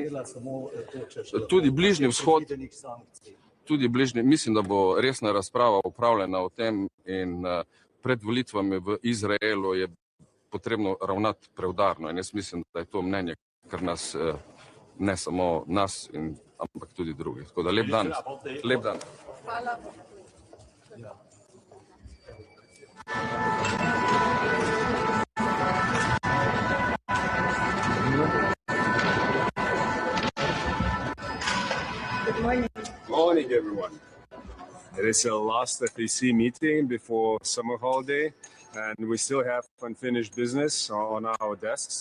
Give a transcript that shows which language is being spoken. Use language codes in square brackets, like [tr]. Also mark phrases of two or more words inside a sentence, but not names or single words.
[sl] Tudi Bližnji vzhod, mislim, da bo resna razprava upravljena o tem in pred volitvami v Izraelu je potrebno ravnati preudarno in jaz mislim, da je to mnenje, kar nas, ne samo nas, ampak tudi drugih. Tako da lep dan. Lep dan. Hvala. [en] Good morning. Morning, everyone. It is a last FAC meeting before summer holiday, and we still have unfinished business on our desks.